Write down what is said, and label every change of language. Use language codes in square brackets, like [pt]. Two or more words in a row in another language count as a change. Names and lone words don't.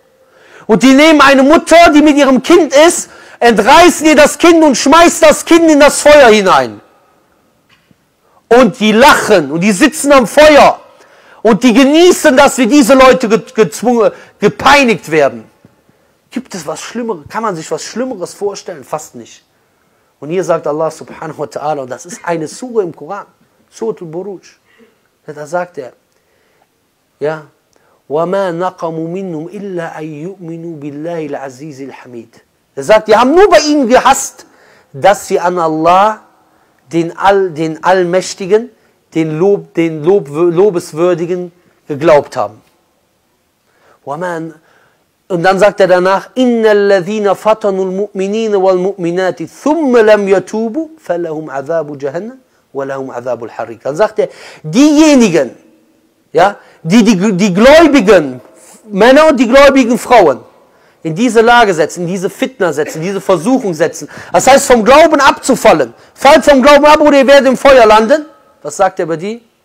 [de] Und die nehmen eine Mutter, die mit ihrem Kind ist, entreißen ihr das Kind und schmeißen das Kind in das Feuer hinein. Und die lachen und die sitzen am Feuer und die genießen, dass wir diese Leute gepeinigt werden. Gibt es was Schlimmeres? Kann man sich was Schlimmeres vorstellen? Fast nicht. Und hier sagt Allah [ar] سبحانه وتعالى, [de] und das ist eine Sure im Koran, Surat al-Buruj, da sagt er, ja, [ar] وَمَا نَقَمُوا مِنْهُمْ إِلَّا أَن يُؤْمِنُوا بِاللَّهِ الْعَزِيزِ الْحَمِيدِ. [de] Er sagt, die haben nur bei ihnen gehasst, dass sie an Allah, den Allmächtigen, den Lobeswürdigen geglaubt haben. Und dann sagt er danach, [ar] إِنَّ الَّذِينَ فَتَنُوا الْمُؤْمِنِينَ وَالْمُؤْمِنَاتِ ثُمَّ لَمْ يَتُوبُوا فَلَهُمْ عَذَابُ جَهَنَّمَ وَلَهُمْ عَذَابُ الْحَرِيقِ. [de] Dann sagt er, diejenigen, ja, die gläubigen Männer und die gläubigen Frauen in diese Lage setzen, in diese Fitna setzen, in diese Versuchung setzen. Das heißt, vom Glauben abzufallen. Fallt vom Glauben ab oder ihr werdet im Feuer landen. Was sagt er über die?